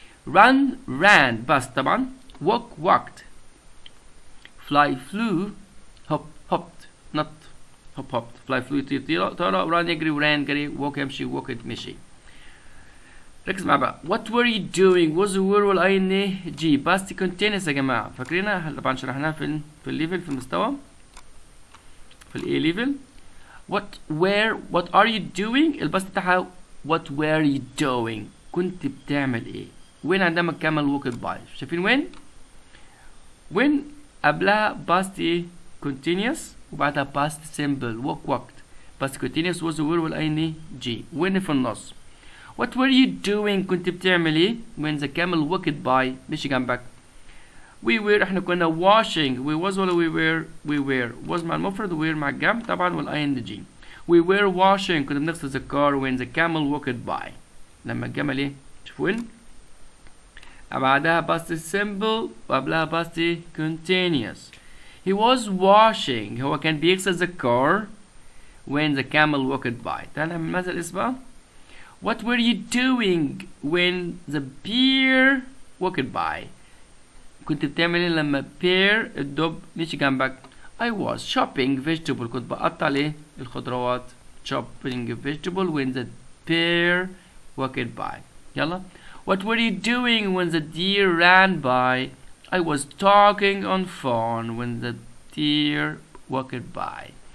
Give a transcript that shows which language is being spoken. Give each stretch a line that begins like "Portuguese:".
English: run ran bus طبعا. walk walked. fly flew hop hopped نط hop hopped. fly flew
Arabic: يطير طار.
English: run
Arabic: يجري
English: ran
Arabic: جري.
English: walk
Arabic: يمشي
English: walked
Arabic: مشي. ركز معايا بقى.
English: what were you doing was were والING past continuous
Arabic: يا جماعة. فاكرينها طبعا شرحناها في الليفل في المستوى في الاي ليفل.
English: what are you doing
Arabic: الباست بتاعها
English: what were you doing
Arabic: كنت بتعمل ايه. وين عندما كمل
English: walked by.
Arabic: شايفين وين قبلها
English: past
Arabic: ايه
English: continuous
Arabic: وبعدها
English: past simple walked. past continuous was were والING
Arabic: وين في النص.
English: What were you doing
Arabic: كنت بتعمل ايه
English: when the camel walked by
Arabic: مشي جنبك.
English: we were
Arabic: احنا كنا
English: washing. we was
Arabic: ولا
English: we were was
Arabic: مع المفرد
English: were
Arabic: مع الجمع طبعا والING.
English: we were washing كنا بنغسل the car when the camel walked by.
Arabic: لما الجمل ايه شوفوا وين بعدها
English: past simple
Arabic: وقبلها
English: past continuous. he was washing
Arabic: هو كان بيغسل
English: the car when the camel walked by.
Arabic: تعال نعمل مثل اسمه.
English: What were you doing when the bear walked by?
Arabic: كنت بتعمل ايه لما bear الدب مشي جنبك.
English: I was shopping vegetable
Arabic: كنت بقطع ايه الخضروات.
English: shopping vegetable when the bear walked by.
Arabic: يلا.
English: What were you doing when the deer ran by? I was talking on phone when the deer walked by.